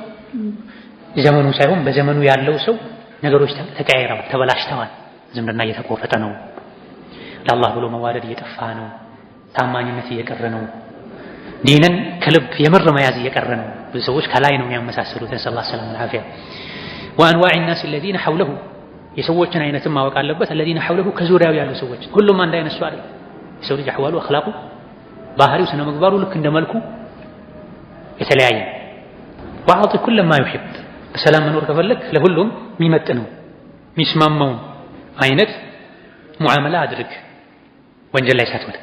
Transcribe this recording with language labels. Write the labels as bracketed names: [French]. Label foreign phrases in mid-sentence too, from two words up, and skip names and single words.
[Amharic] ዘመኑ ሳይሆን በዘመኑ ያለው ሰው ነገሮች ተቀያይረዋል፣ ተበላሽተዋል። ዝምድና እየተቆረጠ ነው። ለአላህ ብሎ መዋደድ እየጠፋ ነው። ታማኝነት እየቀረ ነው። ዲንን ከልብ የምር መያዝ እየቀረ ነው። ብዙ ሰዎች ከላይ ነው የሚያመሳስሉት። [Arabic] نسأل الله السلامة والعافية። وأنواع الناس الذين حوله [Amharic] የሰዎችን አይነትም ማወቅ አለበት። [Arabic] الذين حوله [Amharic] ከዙሪያው ያሉ ሰዎች ሁሉም አንድ አይነት ሰው አይደለም። የሰው ልጅ [Arabic] أحواله أخلاقه [Amharic] ባህሪው ስነ ምግባሩ ልክ እንደ መልኩ የተለያየ [Arabic] وأعط كل ما يحب [Amharic] በሰላም መኖር ከፈለግ ለሁሉም የሚመጥነው የሚስማማው አይነት ሙዓመላ አድርግ፣ ወንጀል ላይ ሳትወድቅ።